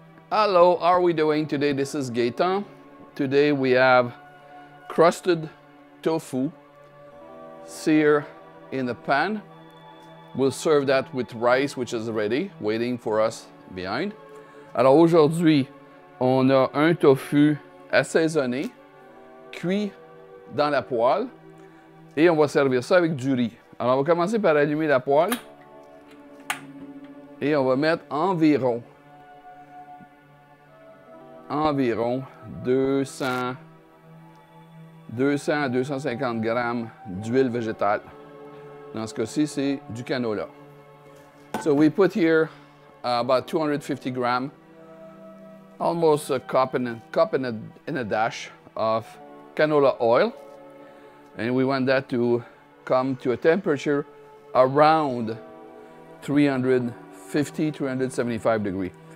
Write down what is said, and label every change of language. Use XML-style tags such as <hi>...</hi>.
<en>Hello, how are we doing today? This is Gaetan. Today we have crusted tofu seared in a pan. We'll serve that with rice, which is ready, waiting for us behind.</en> <fr>Alors aujourd'hui, on a un tofu assaisonné, cuit dans la poêle, et on va servir ça avec du riz. Alors on va commencer par allumer la poêle, et on va mettre environ 200 à 250 grammes d'huile végétale. Dans ce cas-ci, c'est du canola.</fr> <en>So we put here about 250 grams, almost a cup and a dash of canola oil. And we want that to come to a temperature around 350, 375 degrees.</en>